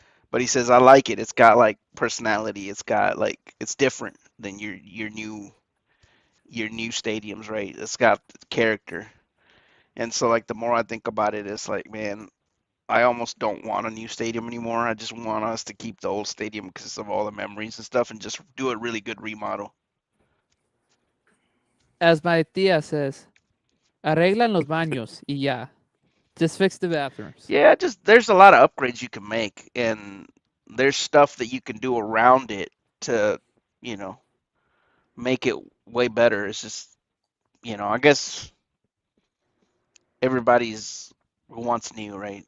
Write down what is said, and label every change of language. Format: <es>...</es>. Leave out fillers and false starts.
<en>But he says, I like it. It's got like personality. It's got like it's different than your new stadiums, right? It's got character. And so like the more I think about it, it's like, man, I almost don't want a new stadium anymore. I just want us to keep the old stadium because of all the memories and stuff and just do a really good remodel. As my tía says,</en> <es>arreglan los baños y ya.</es> <en>Just fix the bathrooms. Yeah, just there's a lot of upgrades you can make and there's stuff that you can do around it to, you know, make it way better. It's just, I guess everybody's wants new, right?</en>